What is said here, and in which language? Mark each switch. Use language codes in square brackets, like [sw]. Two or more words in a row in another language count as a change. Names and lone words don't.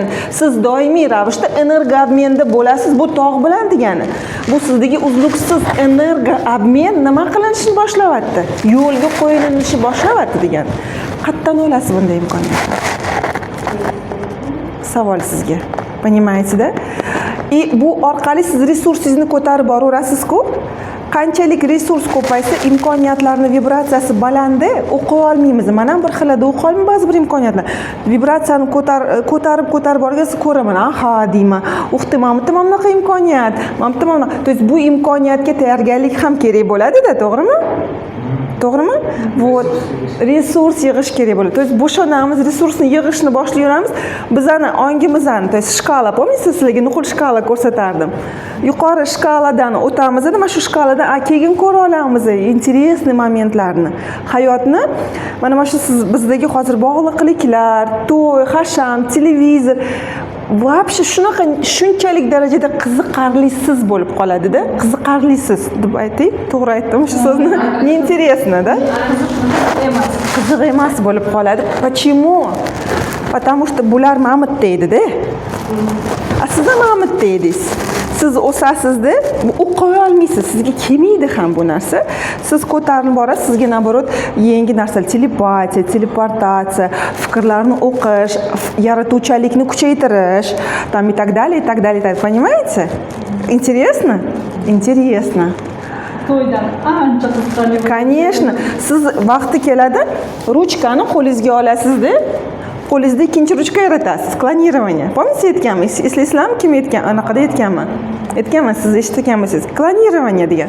[uz] Siz doimiy ravishda energoobmenda bo'lasiz. Bu tog' bilan degani. Bu sizdagi uzluksiz energoobmen nima qilinishni boshlayapti? Yo'lga qo'yilishni boshlayapti degani. Qayerdan olasiz bunday imkoniyatni? Savol sizga. [ru] Понимаете-da? [uz] И bu orqali siz resursingizni ko'tarib boraverasiz-ku. Qanchalik resurs ko'paysa, imkoniyatlarning vibratsiyasi balandi, o'qiy olmaymiz. Mana bir xilada o'qiy olmaymiz ba'zi bir imkoniyatlar. Vibratsiyani ko'tarib borganda ko'raman, aha deyman. Mana bunaqa imkoniyat, mana bunaqa. [ru] То есть [uz] bu imkoniyatga tayyorgarlik ham kerak bo'ladi-da, to'g'rimi? To'g'rimi? Вот resurs yig'ish kerak bo'ladi. [ru] То есть [uz] bo'shanamiz, resursni yig'ishni boshlayveramiz. Bizani ongimizni, [ru] то есть shkala, помните, [uz] sizlarga nuqul shkala ko'rsatardim. Yuqori shkaladan o'tamiz, mana shu shkalada keyin ko'ra olamiz интересный momentlarni. Hayotni mana shu bizdagi hozir bog'liqliklar, to'y, hasham, televizor вообще shunaqa shunchalik darajada qiziqarlisiz bo'lib qoladi-da. Qiziqarlisiz deb aytay, to'g'ri aytdim shu so'zni. [ru] Неинтересно-da. [uz] Qiziq emas bo'lib qoladi. [ru] Почему? Потому что [uz] bular mamut deydi-da. Siz ham mamut deydingiz. Siz o'sasizda, o'qiy olmaysiz, sizga kelmaydi ham bu narsa. Siz ko'tarilib borasiz, sizga naborot yangi narsalar, telepatiya, teleportatsiya, fikrlarni o'qish, yaratuvchanlikni kuchaytirish, [ru] там и так далее, и так далее. Понимаете? Интересно? Интересно. [uz] To'ydan ancha qiziqarli. [ru] Конечно. [uz] Siz vaqti keladi, ruchkani qo'lingizga olasizda, qo'lingizda ikkinchi ruchka yaratasiz. [ru] Klonирование. Помните aytganman? [uz] Eslaysizlarmi kim aytgan? Anaqada aytganman. Aytganman, siz eshitganmisiz? Klonирование degan.